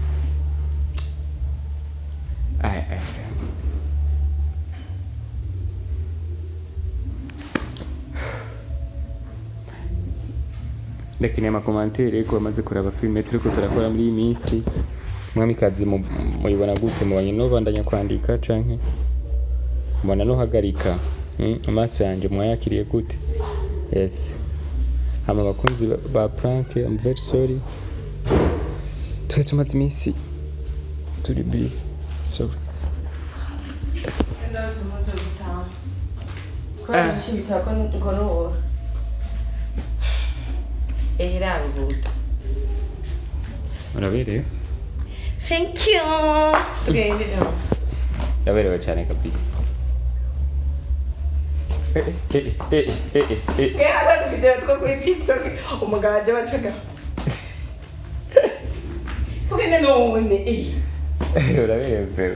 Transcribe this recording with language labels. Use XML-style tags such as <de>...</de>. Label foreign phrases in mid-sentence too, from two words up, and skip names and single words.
<rn>Lakini amakomantere ko bamaze kuraba filme turiko turakora muri iyi minsi mwamikazi muyibona gute mubanye no bandanya kwandika canke mbona no hagarika amaso yanje mwayakiriye gute? Yes, hama bakunzi ba prank,</rn> <en>I'm very sorry</en> <rn>twe tumaze iminsi turi busy, sorry. Muraberewe?</rn> <en>Thank you.</en> <rn>Tugende. Yaberewe cyane kabisa. Hata video two kuri TikTok umuganje bacaga. Tugende none. Uraberewe.</rn>